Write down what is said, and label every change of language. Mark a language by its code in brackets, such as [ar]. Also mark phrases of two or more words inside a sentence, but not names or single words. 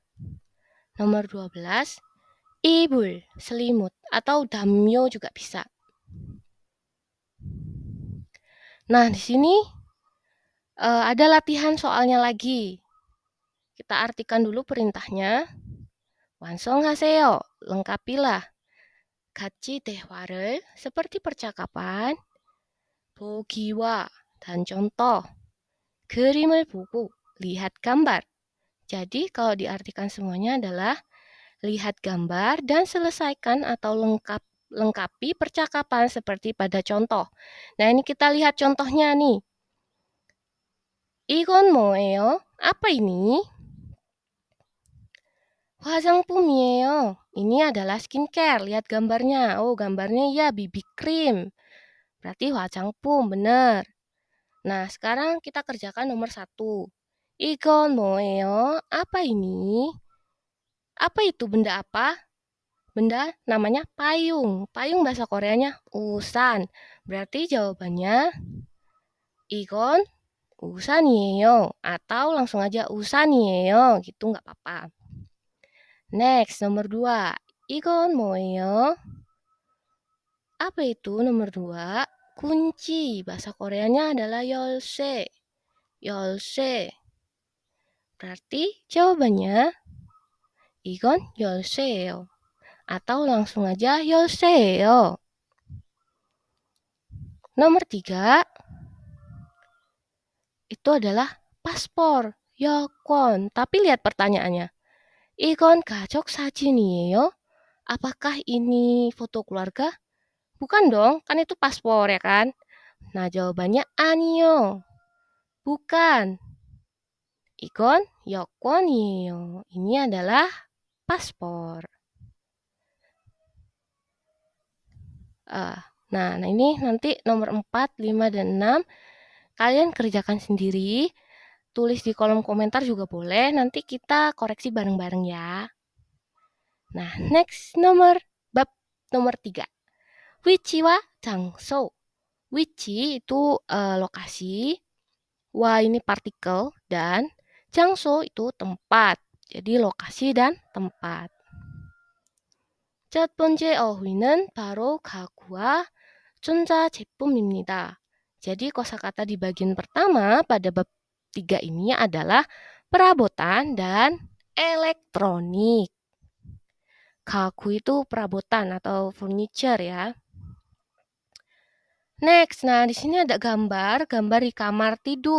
[id] Nomor 12, 이불, selimut atau damyo juga bisa. Nah, di sini ada latihan soalnya lagi. Kita artikan dulu perintahnya. [ko] 완성하세요. [id] Lengkapilah. [ko] 같이 대화를 [id] seperti percakapan. 보기와 dan contoh. [ko] 그림을 보고 [id] lihat gambar. Jadi kalau diartikan semuanya adalah lihat gambar dan selesaikan atau lengkapi percakapan seperti pada contoh. Nah, ini kita lihat contohnya nih. [ko] 이건 뭐예요? [id] Apa ini? [ko] 화장품이에요. [id] Ini adalah skincare. Lihat gambarnya. Oh, gambarnya ya BB cream. Berarti 화장품, benar. Nah, sekarang kita kerjakan nomor 1. [ko] 이건 뭐예요? [id] Apa ini? Apa itu benda apa? Benda namanya payung. Payung bahasa Koreanya 우산. Berarti jawabannya [ko] 이건 우산이에요. [id] Atau langsung aja 우산이에요. Gitu nggak apa-apa. Next, nomor 2. [ko] 이건 뭐예요? [id] Apa itu nomor 2? Kunci. Bahasa Koreanya adalah 열쇠. 열쇠. Berarti jawabannya [ko] 이건 열쇠예요. [id] Atau langsung aja 열쇠예요. Nomor 3 itu adalah paspor, 여권. Tapi lihat pertanyaannya. [ko] 이건 가족 사진이에요? [id] Apakah ini foto keluarga? Bukan dong, kan itu paspor ya kan? Nah, jawabannya 아니요. Bukan. [ko] 이건 여권이에요. [id] Ini adalah paspor. Nah, ini nanti nomor 4, 5, dan 6. Kalian kerjakan sendiri. Tulis di kolom komentar juga boleh. Nanti kita koreksi bareng-bareng ya. Nah, next bab nomor 3. 위치와 장소. 위치 itu lokasi, 와 ini partikel, dan 장소 itu tempat. Jadi lokasi dan tempat. [ko] 첫 번째 어휘는 바로 가구와 전자제품입니다. [id] Jadi kosakata di bagian pertama pada bab 3 ini adalah perabotan dan elektronik. Kaku itu perabotan atau furniture ya. Next, nah di sini ada gambar di kamar tidur.